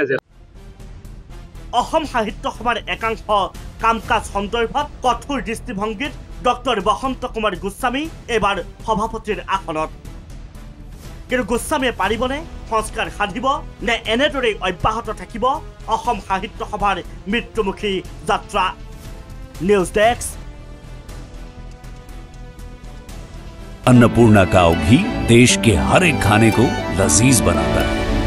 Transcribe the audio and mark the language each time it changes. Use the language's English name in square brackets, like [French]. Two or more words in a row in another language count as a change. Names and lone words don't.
[Assamese] অসম সাহিত্য সভাৰ একাংশ কাম কাজ সন্দৰ্ভত কঠোৰ দৃষ্টিভংগীত ডক্টৰ বসন্ত কুমাৰ গোস্বামী এইবাৰ সভাপতিৰ আসনত। কিন্তু গোস্বামীয়ে পাৰিবনে সংস্কাৰ সাধিব নে এনেদৰেই অব্যাহত থাকিব অসম সাহিত্য সভাৰ মৃত্যুমুখী যাত্ৰা? নিউজ ডেস্ক। [Hindi] अन्नपूर्णा काव घी देश के हर एक खाने को लजीज बनाता है।